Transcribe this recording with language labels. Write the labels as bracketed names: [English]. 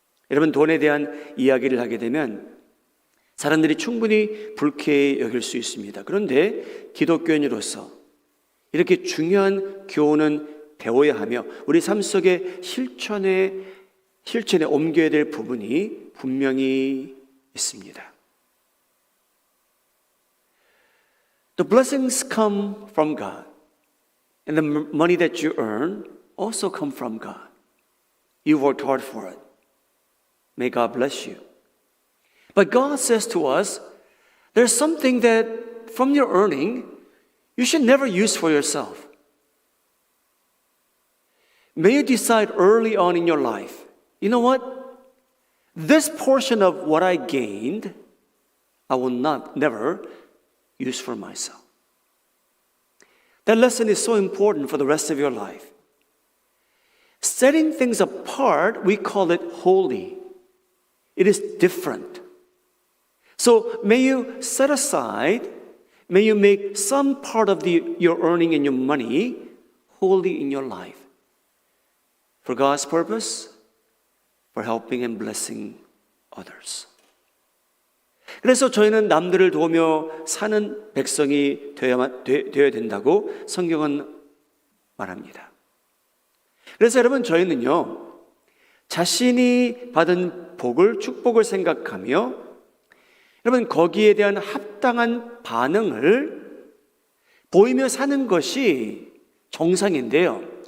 [Korean] 여러분, 돈에 대한 이야기를 하게 되면 사람들이 충분히 불쾌히 여길 수 있습니다. 그런데 기독교인으로서 이렇게 중요한 교훈은 배워야 하며 우리 삶 속에 실천에 옮겨야 될 부분이 분명히 있습니다. [English] The blessings come from God, and the money that you earn also come from God. You worked hard for it. May God bless you. But God says to us, there's something that from your earning, you should never use for yourself. May you decide early on in your life, you know what? This portion of what I gained, I will never use for myself. That lesson is so important for the rest of your life. Setting things apart, we call it holy. It is different. So may you set aside, may you make some part of your earning and your money holy in your life. For God's purpose, for helping and blessing others. [Korean] 그래서 저희는 남들을 도우며 사는 백성이 되어야 된다고 성경은 말합니다. 그래서 여러분, 저희는요, 자신이 받은 복을, 축복을 생각하며 여러분, 거기에 대한 합당한 반응을 보이며 사는 것이 정상인데요.